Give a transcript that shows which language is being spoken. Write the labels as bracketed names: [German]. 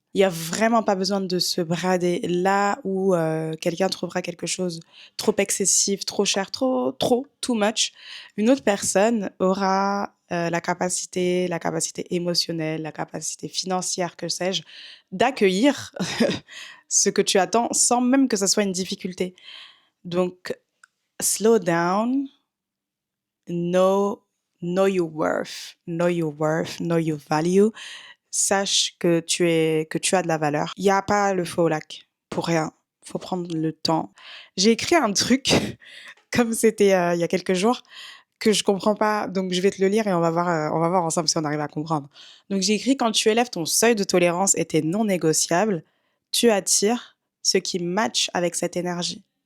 [French] Il n'y a vraiment pas besoin de se brader là où quelqu'un trouvera quelque chose trop excessif, trop cher, [English] too much. [French] Une autre personne aura la capacité émotionnelle, la capacité financière, que sais-je, d'accueillir ce que tu attends sans même que ce soit une difficulté. Donc, [English] slow down, know, know your worth, know your worth, know your value. [French] Sache que tu as de la valeur. Il n'y a pas le feu au lac pour rien. Faut prendre le temps. J'ai écrit un truc, comme c'était il y a quelques jours, que je comprends pas. Donc, je vais te le lire et on va voir ensemble si on arrive à comprendre. Donc, j'ai écrit: quand tu élèves ton seuil de tolérance et tes non négociables, tu attires ce qui match avec cette énergie.